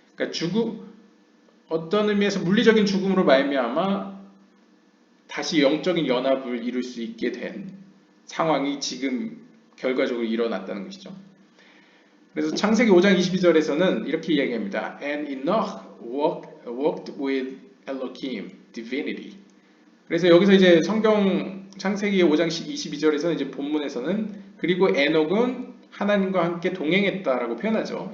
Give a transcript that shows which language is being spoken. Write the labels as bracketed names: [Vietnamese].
[Korean] 그러니까 어떤 의미에서 물리적인 죽음으로 말미암아 다시 영적인 연합을 이룰 수 있게 된 상황이 지금 결과적으로 일어났다는 것이죠. 그래서 창세기 5장 22절에서는 이렇게 이야기합니다. [English] And Enoch walked with Elohim, divinity. [Korean] 그래서 여기서 이제 성경 창세기 5장 22절에서는 이제 본문에서는 그리고 에녹은 하나님과 함께 동행했다라고 표현하죠.